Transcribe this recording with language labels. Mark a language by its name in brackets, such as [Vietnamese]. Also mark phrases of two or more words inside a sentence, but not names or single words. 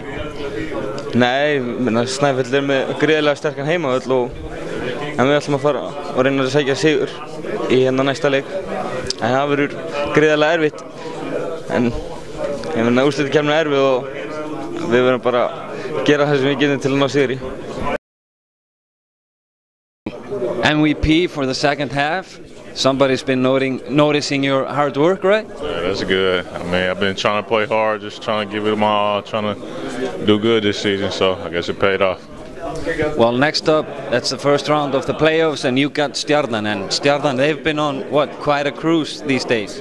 [Icelandic] Nei, Snæfell með gríðarlega sterkan heimavöll en við ætlum að fara og reyna að sækja sigur í næsta leik. En það verður gríðarlega erfitt, en úrslitakeppnin er erfið og við verðum bara að gera það sem við getum til að ná sigri. [English] MVP for the second half. Somebody's been noticing your hard work, right? Yeah, that's good. I mean, I've been trying to play hard, just trying to give it my all, trying to do good this season, so I guess it paid off. Well, next up, that's the first round of the playoffs, and you got Stjarnan, and Stjarnan, they've been on, quite a cruise these days.